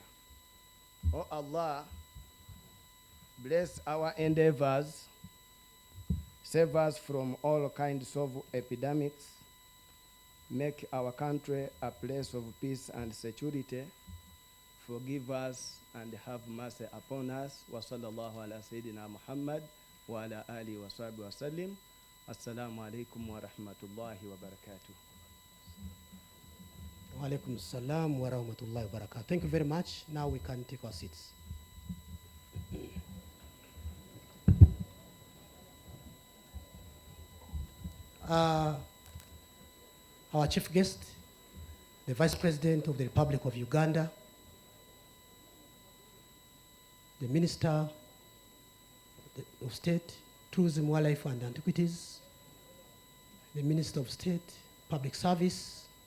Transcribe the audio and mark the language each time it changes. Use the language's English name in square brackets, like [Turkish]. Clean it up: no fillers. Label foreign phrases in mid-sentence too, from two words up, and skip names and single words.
[English] Oh Allah, bless our endeavors, save us from all kinds of epidemics, make our country a place of peace and security. Forgive us and have mercy upon us. [Arabic] وصلى الله على سيدنا محمد وعلى آله وصحبه وسلم. السلام عليكم ورحمة الله وبركاته. وعليكم السلام ورحمة الله وبركاته. [English] Thank you very much. Now we can take our seats. Our chief guest, the Vice President of the Republic of Uganda, the Minister of State, Tourism, Wildlife and Antiquities, the Minister of State, Public Service,